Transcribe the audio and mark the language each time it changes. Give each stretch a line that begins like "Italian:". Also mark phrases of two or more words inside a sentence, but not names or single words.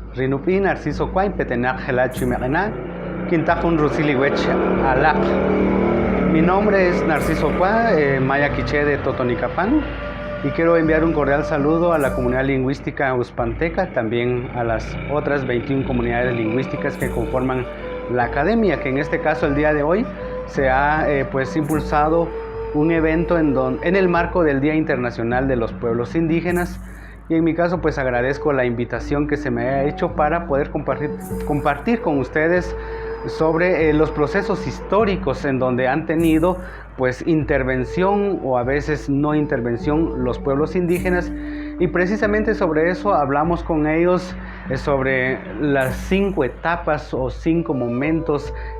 Kʼicheʼ: Nupi Narciso Cuain, Petenac Gelachi Merena, Quintajun Rusiliwech Alac.
Spanish: Mi nombre es Narciso Cuain, maya quiché de Totonicapán, y quiero enviar un cordial saludo a la comunidad lingüística uspanteca, también a las otras 21 comunidades lingüísticas que conforman la academia, que en este caso el día de hoy se ha impulsado un evento en el marco del Día Internacional de los Pueblos Indígenas, y en mi caso pues agradezco la invitación que se me ha hecho para poder compartir con ustedes sobre los procesos históricos en donde han tenido pues intervención o a veces no intervención los pueblos indígenas, y precisamente sobre eso hablamos con ellos, sobre las 5 etapas o 5 momentos